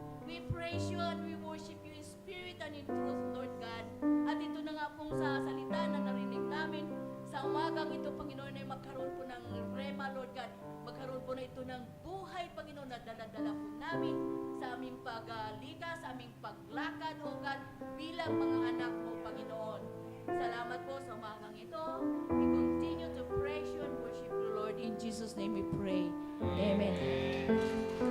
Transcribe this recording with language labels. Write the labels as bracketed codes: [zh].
[en] We praise you and we worship you in spirit and in truth, Lord God. [tl] At ito na nga pong sa salita na narinig namin sa umagang ito, Panginoon, ay magkaroon po ng rema, Lord God. Magkaroon po na ito ng buhay, Panginoon, na dala-dala po namin sa aming paglikas, sa aming paglakad, O God, bilang mga anak mo, Panginoon. Salamat po sa umagang ito. [en] We continue to praise you and worship you, Lord. In Jesus' name we pray. Amen.